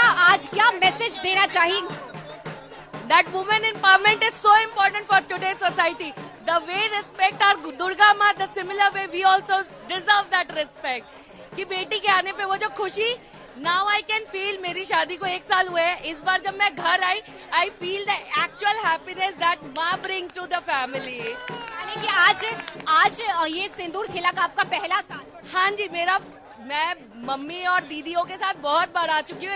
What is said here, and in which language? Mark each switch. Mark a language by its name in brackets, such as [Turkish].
[Hindi] आज क्या मैसेज देना चाहिए? [English] That women empowerment is so important for today's society. The way respect our Durga Ma, the similar way we also deserve that respect. [Hindi] कि बेटी के आने पे वो जो खुशी, [English] now I can feel, [Hindi] मेरी शादी को 1 साल हुए हैं, इस बार जब मैं घर आई, [English] I feel the actual happiness that maa brings to the family. [Hindi] यानी कि आज ये सिंदूर खिला का आपका पहला साल। हाँ जी, मैं मम्मी और दीदियों के साथ बहुत बार आ चुकी हूँ।